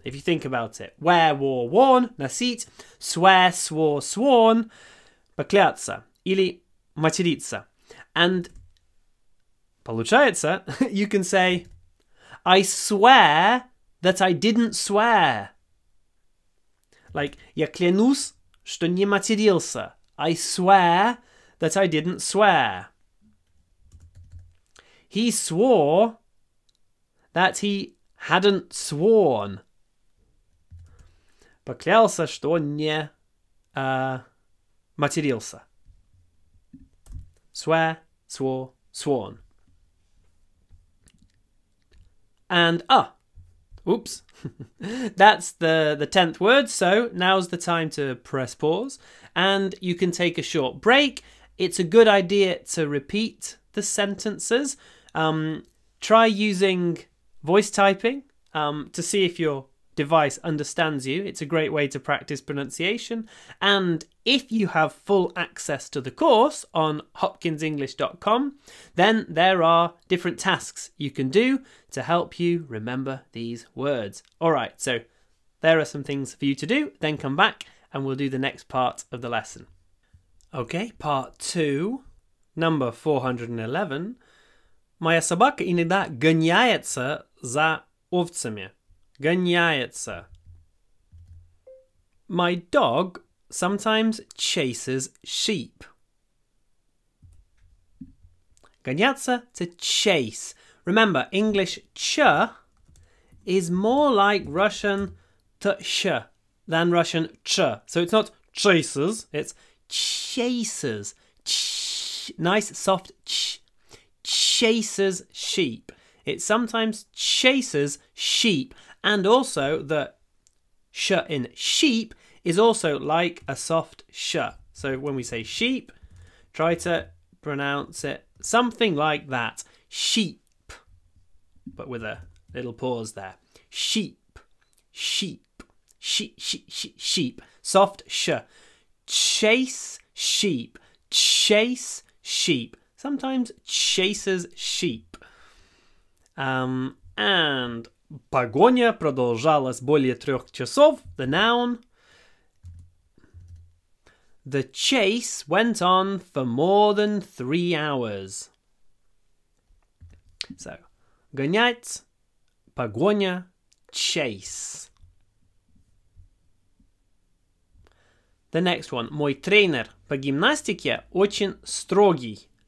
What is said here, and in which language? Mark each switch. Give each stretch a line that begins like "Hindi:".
English: If you think about it. Wear, wore, worn.
Russian: Носить.
English: Swear, swore, sworn.
Russian: Покляться. Или материться.
English: And
Russian: получается,
English: you can say, I swear that I didn't swear. Like,
Russian: я клянусь, что не матерился.
English: I swear that I didn't swear. He swore that he hadn't sworn.
Russian: Поклялся, что не матерился.
English: Swear, swore, sworn. And, oops. That's the 10th word. So now's the time to press pause. And you can take a short break. It's a good idea to repeat the sentences. try using voice typing to see if your device understands you. It's a great way to practice pronunciation. And if you have full access to the course on hopkinsenglish.com, then there are different tasks you can do to help you remember these words. All right, so there are some things for you to do. Then come back and we'll do the next part of the lesson. Okay, part 2, number 411.
Russian: Моя собака иногда гоняется за овцами. Гоняется.
English: My dog sometimes chases sheep.
Russian: Гоняться
English: to chase. Remember, English ch is more like Russian sh than Russian ch. So it's not chases, it's chases. Nice soft ch. Chases sheep. It sometimes chases sheep. And also the sh in sheep is also like a soft sh. So when we say sheep, try to pronounce it something like that. Sheep. But with a little pause there. Sheep. Sheep. Sheep. Soft sh. Chase sheep. Chase sheep. Sometimes chases sheep. And
Russian: погоня продолжалась более 3 часов.
English: The noun. The chase went on for more than 3 hours. So,
Russian: гонять, погоня,
English: chase. The next one.
Russian: Мой тренер по гимнастике очень строгий.